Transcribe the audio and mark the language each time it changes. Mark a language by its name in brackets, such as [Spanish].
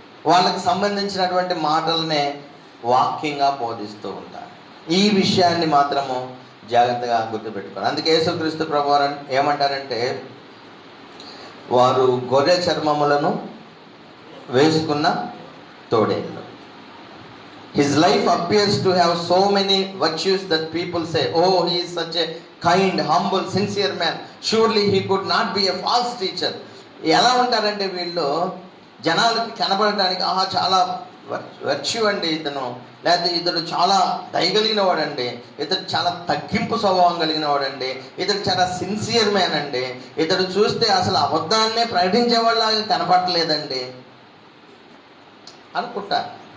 [Telugu] వాళ్ళకి సంబంధించినటువంటి మాటలనే వాక్యంగా బోధిస్తూ ఉంటారు. ఈ విషయాన్ని మాత్రము జాగ్రత్తగా గుర్తుపెట్టుకోవాలి. అందుకే యేసుక్రీస్తు ప్రభువారు ఏమంటారంటే, వారు గొర్రె చర్మములను వేసుకున్న తోడేళ్ళు. [English] His life appears to have so many virtues that people say, oh, he is such a kind, humble, sincere man. Surely he could not be a false teacher. [Telugu] ఎలా ఉంటారంటే వీళ్ళు జనాలకి కనబడటానికి, చాలా వర్చ్యూ అండి ఇతను, లేకపోతే ఇతడు చాలా దయగలిగిన వాడండి, ఇతడు చాలా తగ్గింపు స్వభావం కలిగిన వాడండి, ఇతడు చాలా సిన్సియర్ మ్యాన్ అండి, ఇతడు చూస్తే అసలు అబద్ధాన్నే ప్రకటించేవాళ్ళలాగా కనపడలేదండి అనుకుంటారు.